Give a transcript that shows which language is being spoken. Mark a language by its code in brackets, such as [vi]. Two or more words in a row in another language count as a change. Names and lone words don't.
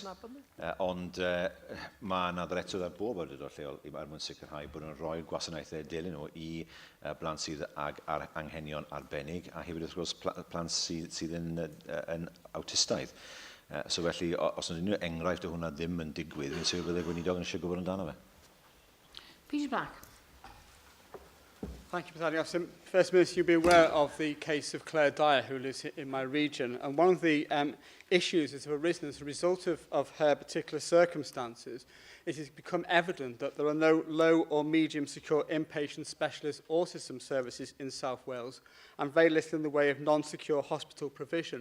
[cy] Ond mae yna ddretoedd ar bob awdurdod lleol I mwyn sicrhau bod nhw'n rhoi'r gwasanaethau dilyn nhw I blant sydd ag anghenion arbennig a hefyd wrth gwrs plant sydd yn awtistaidd. So felly, os yna unrhyw enghraifft o hwnna ddim yn digwydd, fi'n sicr byddai gweinidog yn eisiau gwybod amdano fe. Peter Black. [en] Thank you, Presiding Officer. First Minister, you'll be aware of the case of Claire Dyer, who lives in my region. And one of the issues that have arisen as a result of her particular circumstances is it's become evident that there are no low or medium secure inpatient specialist autism services in South Wales and very little in the way of non-secure hospital provision.